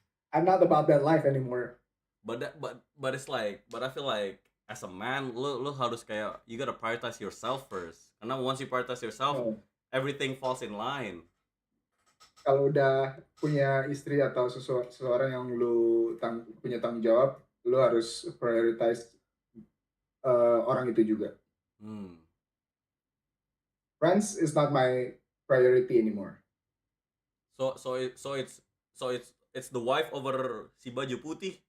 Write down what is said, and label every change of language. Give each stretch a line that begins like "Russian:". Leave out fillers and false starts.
English: I'm not about that life anymore. But it's like, but I feel like as a man,
Indonesian: lu harus kayak
English: you gotta prioritize yourself first.
Indonesian: Karena
English: once you prioritize yourself, Oh. everything falls in line.
Indonesian: Kalau udah punya istri atau seseorang yang lu punya tanggung jawab, lu harus prioritize orang itu juga.
English: Friends is not my priority anymore. So it's the wife over si baju putih.